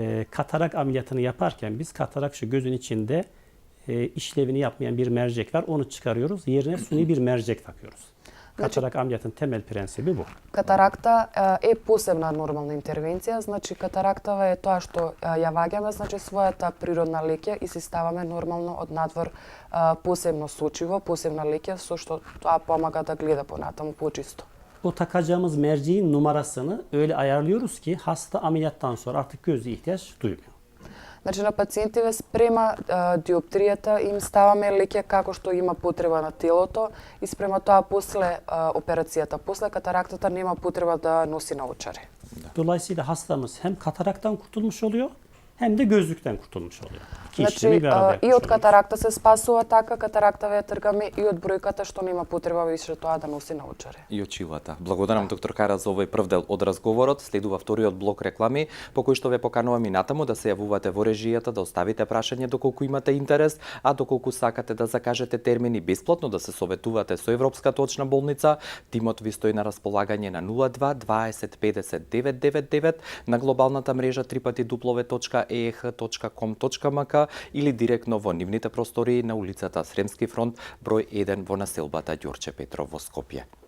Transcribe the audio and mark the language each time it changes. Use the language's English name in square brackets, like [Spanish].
[Turkish] Katarak ameliyatını yaparken biz katarak şu gözün içinde işlevini yapmayan bir mercek var. Onu çıkarıyoruz. Yerine suni bir mercek takıyoruz. Katarak ameliyatın temel prensibi bu. [Macedonian] Катаракта е посебна нормална интервенција, значи катарактава е тоа што ја ваѓаме, значи својата природна леќа и си ставаме нормално од надвор посебно сочиво, посебна леќа со што тоа помага да гледа понатаму почисто. [Turkish] O takacağımız merceğin numarasını öyle ayarlıyoruz ki hasta ameliyattan sonra artık gözü ihtiyaç duymuyor. [Macedonian] Значи на пациентиве спрема диоптријата им ставаме леќа како што има потреба на телото и спрема тоа после операцијата. После катарактата нема потреба да носи наочари. [Turkish] Dolayısıyla hastamız hem kataraktan kurtulmuş oluyor hem de gözlükten kurtulmuş oluyor. İki [Macedonian] Значи [Turkish] işlemi bir arada [Macedonian] и [Turkish] yapmış oluyoruz. [Macedonian] катаракта се спасува така, катарактава ја тргаме и од бројката што нема потреба више тоа да носи наочари. И очилата. Благодарам, доктор Кара, за овој прв дел од разговорот. Следува вториот блок реклами, по кој што ве поканувам и натаму да се јавувате во режијата, да оставите прашање доколку имате интерес, а доколку сакате да закажете термини бесплатно, да се советувате со Европската очна болница, тимот ви стои на располагање на 02 20 50 999 на глобалната мрежа www.eeh.com.mk или директно во нивните простории на улицата Сремски фронт, број 1 во населбата Ѓорче Петров во Скопје.